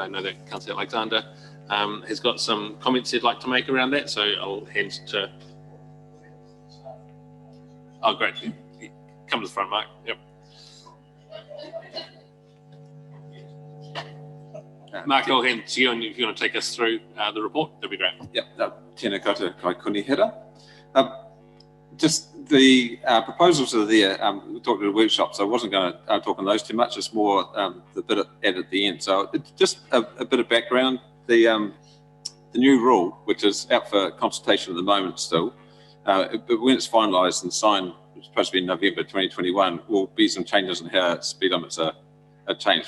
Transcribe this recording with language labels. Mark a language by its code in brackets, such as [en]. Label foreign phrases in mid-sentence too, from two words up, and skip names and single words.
[en] I know that Councillor Alexander has got some comments he'd like to make around that, so I'll hand to... Oh, great. Come to the front, Mark. Yep. Mark, I'll hand to you, and if you want to take us through the report, that'd be great. Yep, [mi] tēnā koutou kai konihera. [en] Just the proposals are there. We talked at a workshop, so I wasn't going to talk on those too much. It's more the bit at the end. So just a bit of background. The new rule, which is out for consultation at the moment still, but when it's finalised and signed, it's supposed to be in November 2021, will be some changes in how speed limits are changed.